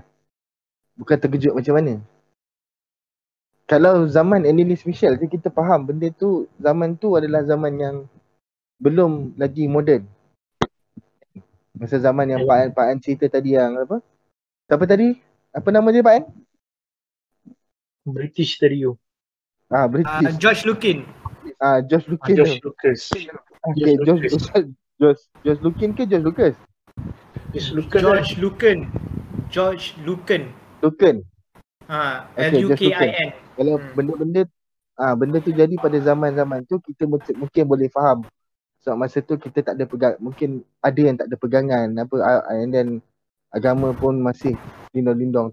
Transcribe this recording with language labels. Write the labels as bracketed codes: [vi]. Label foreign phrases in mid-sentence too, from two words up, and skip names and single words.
[ms] Bukan terkejut macam mana. Kalau zaman Annelies Michelle je kita faham benda tu, zaman tu adalah zaman yang belum lagi moden. Masa zaman yang Pak An cerita tadi yang apa? Siapa tadi? Apa nama dia Pak An? British Stereo. British. George Lukin. George Lukin. George Lucas. Okay, George Lukin ke George Lucas? George Lukin. Lukin. Lukin. Kalau benda tu jadi pada zaman-zaman tu, kita mungkin boleh faham. Sebab masa tu kita tak ada mungkin ada yang tak ada pegangan apa, [en] and then [ms] agama pun masih lindung-lindung.